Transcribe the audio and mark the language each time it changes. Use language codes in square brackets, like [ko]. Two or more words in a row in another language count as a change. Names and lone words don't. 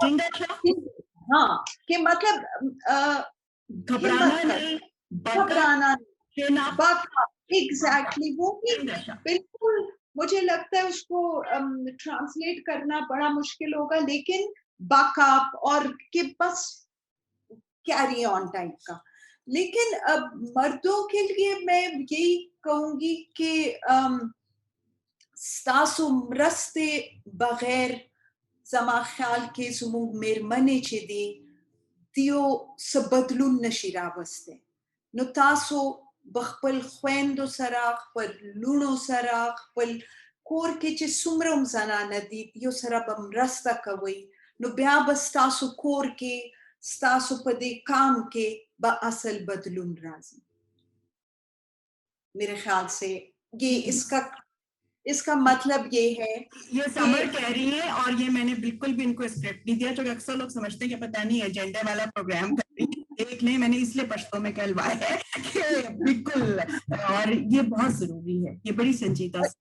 [ur] ہاں کہ مطلب گھبرانا ایگزیکٹلی وہ بالکل. مجھے لگتا ہے اس کو ٹرانسلیٹ کرنا بڑا مشکل ہوگا، لیکن [en] back up [ur] اور کہ بس [en] carry on [ur] ٹائپ کا. لیکن مردوں کے لیے میں یہی کہوں گی کہ [ps] ستاسو مرستے بغیر زما خیال کې زموږ میرمنې چې دي دیو څه بدلون نشي راوستی. نو تاسو بخپل خویندو سره، خپل لونو سره، خپل کور کې چې څومره هم زنانه دي دیو سره به مرسته کوئ، نو بیا به ستاسو کور کې، ستاسو په دې کام کې به اصل بدلون راځي. [ur] میرے خیال سے یہ اس کا مطلب یہ ہے یہ سمر کہہ رہی ہے اور یہ میں نے بالکل بھی ان کو اسکرپٹ نہیں دیا, جو کہ اکثر لوگ سمجھتے ہیں کہ پتہ نہیں ایجنڈے والا پروگرام کر رہی ہے. دیکھ لیں, میں نے اس لیے پشتوں میں کہلوایا ہے کہ بالکل, اور یہ بہت ضروری ہے, یہ بڑی سنجیدہ